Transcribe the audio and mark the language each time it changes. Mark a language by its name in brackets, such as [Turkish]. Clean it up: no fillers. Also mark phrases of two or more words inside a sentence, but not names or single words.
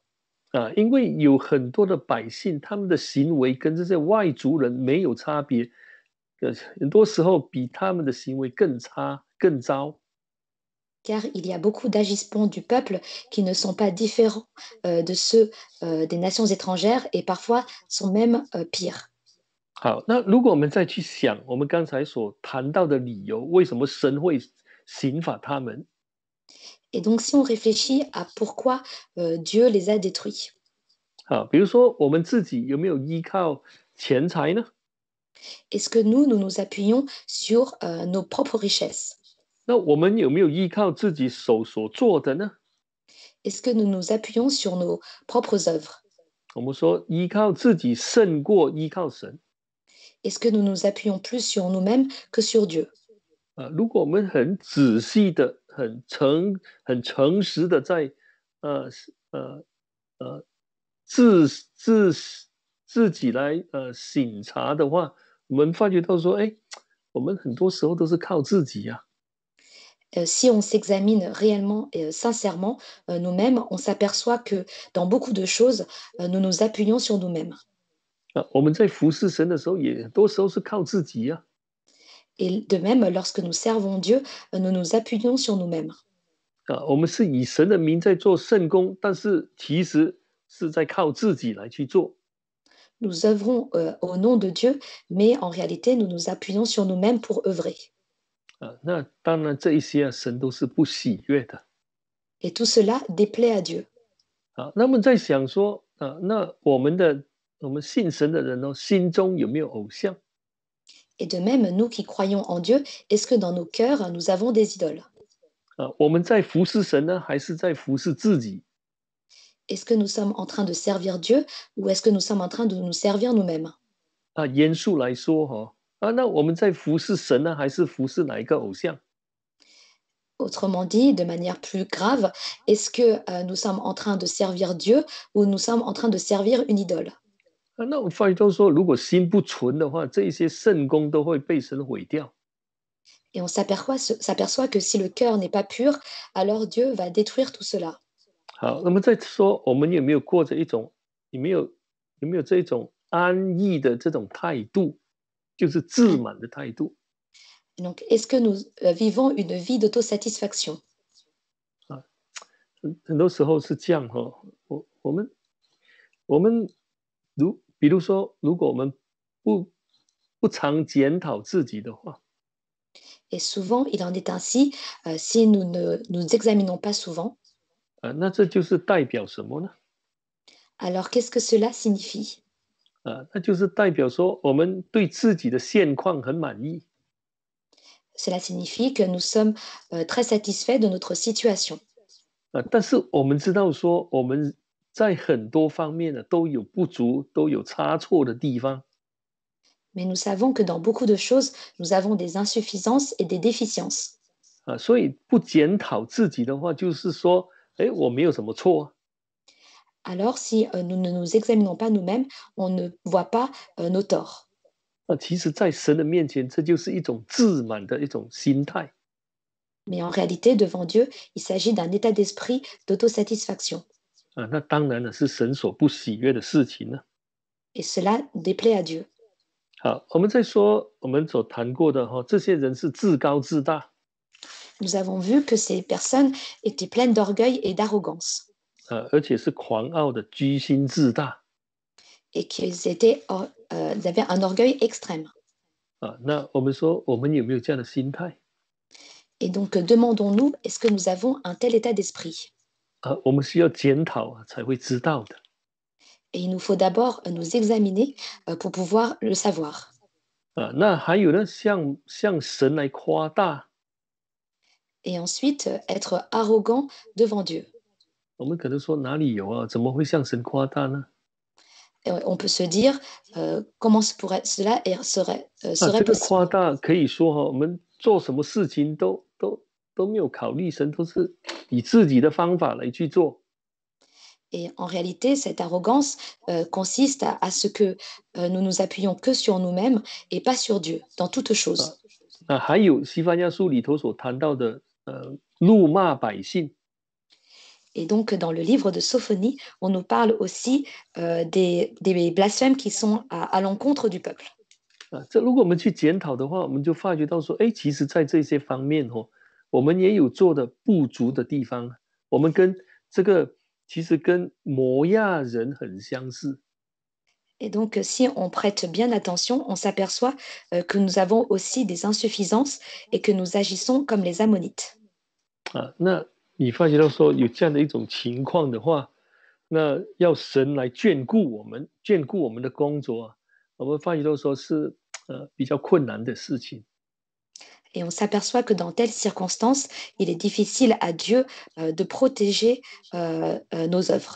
[Chinese] 因为有很多的百姓，他们的行为跟这些外族人没有差别，很多时候比他们的行为更差、更糟。 [French] Car il y a beaucoup d'agissements du peuple qui ne sont pas différents de ceux des nations étrangères et parfois sont même pires. [Chinese] 好，那如果我们再去想我们刚才所谈到的理由，为什么神会刑罚他们？ [French] Et donc si on réfléchit à pourquoi Dieu les a détruits. [Chinese] 比如说我们自己有没有依靠钱财呢？ [French] Est-ce que nous nous appuyons sur nos propres richesses? [Chinese] 那我们有没有依靠自己手所做的呢？ [French] Est-ce que nous nous appuyons sur nos propres œuvres? [Chinese] 我们说依靠自己胜过依靠神。 [French] Est-ce que nous nous appuyons plus sur nous-mêmes que sur Dieu? [Chinese] 如果我们很仔细的、很诚实的在自己来省察的话，我们发觉到说，我们很多时候都是靠自己呀。 [French] Si on s'examine réellement et sincèrement nous-mêmes, on s'aperçoit que dans beaucoup de choses, nous nous appuyons sur nous-mêmes. [Chinese] 我们在服侍神的时候，也很多时候是靠自己啊。 [French] Et de même, lorsque nous servons Dieu, nous nous appuyons sur nous-mêmes. [Chinese] 我们是以神的名在做圣工，但是其实是在靠自己来去做。 [French] Nous œuvrons au nom de Dieu, mais en réalité, nous nous appuyons sur nous-mêmes pour œuvrer. [Chinese] 那当然这一些神都是不喜悦的。 [French] Et tout cela déplaît à Dieu. [Chinese] 那么在想说那我们信神的人心中有没有偶像？ [French] Et de même, nous qui croyons en Dieu, est-ce que dans nos cœurs, nous avons des idoles? [Chinese] 我们在服侍神呢，还是在服侍自己？ [French] Est-ce que nous sommes en train de servir Dieu ou est-ce que nous sommes en train de nous servir nous-mêmes? [Chinese] 严肃来说那我们在服侍神呢，还是服侍哪一个偶像？ [French] Autrement dit, de manière plus grave, est-ce que nous sommes en train de servir Dieu ou nous sommes en train de servir une idole? [Chinese] 那我发觉到说，如果心不纯的话，这一些圣功都会被神毁掉。 [French] Et on s'aperçoit que si le cœur n'est pas pur, alors Dieu va détruire tout cela. [Chinese] 好，那么再说，我们有没有过着一种，有没有这种安逸的这种态度，就是自满的态度？ [French] Donc, est-ce que nous vivons une vie d'autosatisfaction? [Chinese] 很多时候是这样我们比如说，如果我们不常检讨自己的话， [French] Et souvent, il en est ainsi si nous ne nous examinons pas souvent. [Chinese] 那这就是代表什么呢？ [French] Alors, qu'est-ce que cela signifie? [Chinese] 那就是代表说我们对自己的现况很满意。 [French] Cela signifie que nous sommes très satisfaits de notre situation. [Chinese] 但是我们知道说我们在很多方面呢都有不足，都有差错的地方。 [French] Mais nous savons que dans beaucoup de choses, nous avons des insuffisances et des déficiences. [Chinese] 所以不检讨自己的话，就是说，我没有什么错。 [French] Alors, si nous ne nous examinons pas nous-mêmes, on ne voit pas nos torts. [Chinese] 其实，在神的面前，这就是一种自满的一种心态。 [French] Mais en réalité, devant Dieu, il s'agit d'un état d'esprit d'autosatisfaction. [Chinese] 那当然了，是神所不喜悦的事情呢。 [French] Et cela déplaît à Dieu. [Chinese] 好，我们再说我们所谈过的这些人是自高自大。 [French] Nous avons vu que ces personnes étaient pleines d'orgueil et d'arrogance. [Chinese] 而且是狂傲的，居心自大。 [French] Et qu'ils avaient un orgueil extrême. [Chinese] 那我们说，我们有没有这样的心态？ [French] Et donc, demandons-nous, est-ce que nous avons un tel état d'esprit? [Chinese] 我们需要检讨才会知道的。 [French] Et il nous faut d'abord nous examiner pour pouvoir le savoir. [Chinese] 那还有呢，向神来夸大。 [French] Et ensuite, être arrogant devant Dieu. [Chinese] 我们可能说哪里有怎么会向神夸大呢？ [French] Et on peut se dire, comment cela serait [Chinese] 这个 [French] possible? [Chinese] 夸大可以说我们做什么事情都没有考虑神，都是以自己的方法来去做。 [French] Et en réalité, cette arrogance consiste à ce que nous nous appuyons que sur nous-mêmes et pas sur Dieu, dans toutes choses. [Chinese] 还有西番雅书里头所谈到的怒骂百姓。 [French] Et donc, dans le livre de Sophonie, on nous parle aussi des blasphèmes qui sont à l'encontre du peuple. [Chinese] 这如果我们去检讨的话，我们就发觉到说，其实在这些方面我们也有做的不足的地方。我们跟这个其实跟摩亚人很相似。 [French] Et donc, si on prête bien attention, on s'aperçoit que nous avons aussi des insuffisances et que nous agissons comme les Ammonites. [Chinese] 那你发觉到说有这样的一种情况的话，那要神来眷顾我们，眷顾我们的工作我们发觉到说是比较困难的事情。 [French] Et on s'aperçoit que dans telles circonstances, il est difficile à Dieu de protéger nos œuvres.